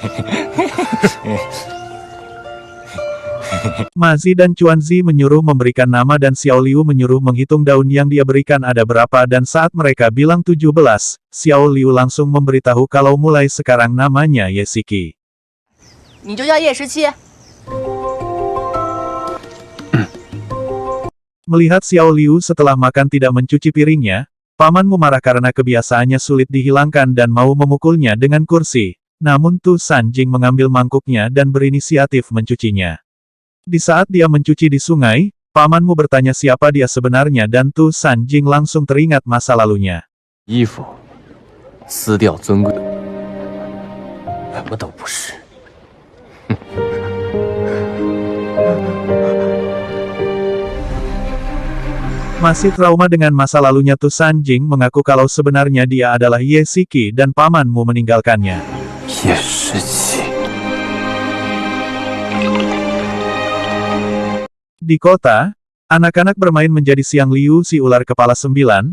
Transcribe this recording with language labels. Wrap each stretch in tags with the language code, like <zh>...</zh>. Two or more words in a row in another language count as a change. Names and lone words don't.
<id>Ma Zi dan Chuan Zi menyuruh memberikan nama dan Xiao Liu menyuruh menghitung daun yang dia berikan ada berapa dan saat mereka bilang 17, Xiao Liu langsung memberitahu kalau mulai sekarang namanya Ye Shiki.</id> <zh>你就叫叶17。</zh> <id>Melihat Xiao Liu setelah makan tidak mencuci piringnya, pamanmu marah karena kebiasaannya sulit dihilangkan dan mau memukulnya dengan kursi. Namun Tu Sanjing mengambil mangkuknya dan berinisiatif mencucinya. Di saat dia mencuci di sungai, pamanmu bertanya siapa dia sebenarnya dan Tu Sanjing langsung teringat masa lalunya.</id> <zh>衣服撕掉尊贵，什么都不是。</zh> <id>Masih trauma dengan masa lalunya Tu Sanjing mengaku kalau sebenarnya dia adalah Ye Shiki dan pamanmu meninggalkannya. 叶时奇， Di kota, anak-anak bermain menjadi Siang Liu si ular kepala 9.</id>